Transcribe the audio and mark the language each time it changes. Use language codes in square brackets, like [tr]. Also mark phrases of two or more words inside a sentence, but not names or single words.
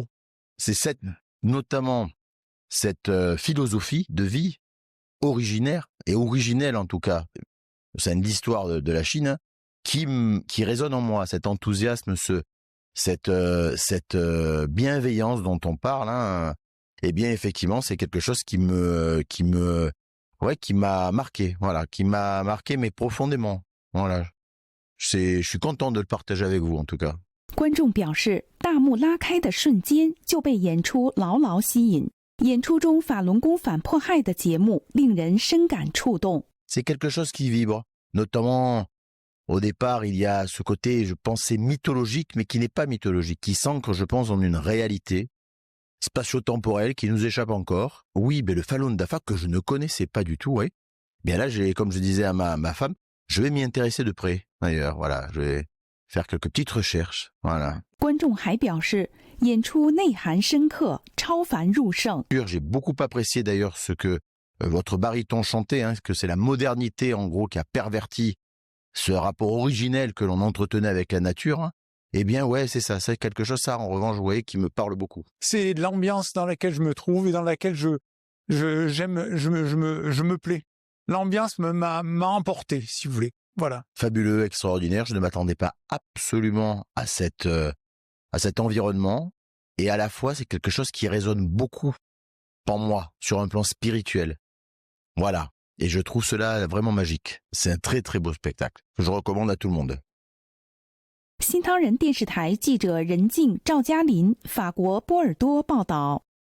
[fr] C'est notamment cette philosophie de vie originaire et originelle en tout cas, c'est l'histoire de la Chine, qui résonne en moi, cet enthousiasme, cette bienveillance dont on parle, eh bien effectivement c'est quelque chose qui m'a marqué, voilà, qui m'a marqué mais profondément. Voilà, je suis content de le partager avec vous en tout cas. [zh] 观众表示，大幕拉开的瞬间就被演出牢牢吸引。演出中法轮功反迫害的节目令人深感触动。 [fr] C'est quelque chose qui vibre, notamment au départ il y a ce côté, je pensais mythologique, mais qui n'est pas mythologique, qui s'ancre, je pense, en une réalité spatio-temporelle qui nous échappe encore. Oui, mais le Falun Dafa que je ne connaissais pas du tout, oui. Bien là, comme je disais à ma femme, je vais m'y intéresser de près. D'ailleurs, voilà, je vais faire quelques petites recherches, voilà. [zh] 观众还表示，演出内涵深刻，超凡入圣。 [fr] J'ai beaucoup apprécié d'ailleurs ce que votre baryton chantait, que c'est la modernité en gros qui a perverti ce rapport originel que l'on entretenait avec la nature. Eh bien ouais, c'est ça, c'est quelque chose ça en revanche, vous voyez, qui me parle beaucoup. C'est l'ambiance dans laquelle je me trouve et dans laquelle je me plais. L'ambiance m'a emporté, si vous voulez. Voilà. Fabuleux, extraordinaire, je ne m'attendais pas absolument à cet environnement, et à la fois c'est quelque chose qui résonne beaucoup en moi, sur un plan spirituel. Voilà, et je trouve cela vraiment magique. C'est un très très beau spectacle, que je recommande à tout le monde. [zh] 新唐人电视台记者任静、赵嘉林，法国波尔多报道。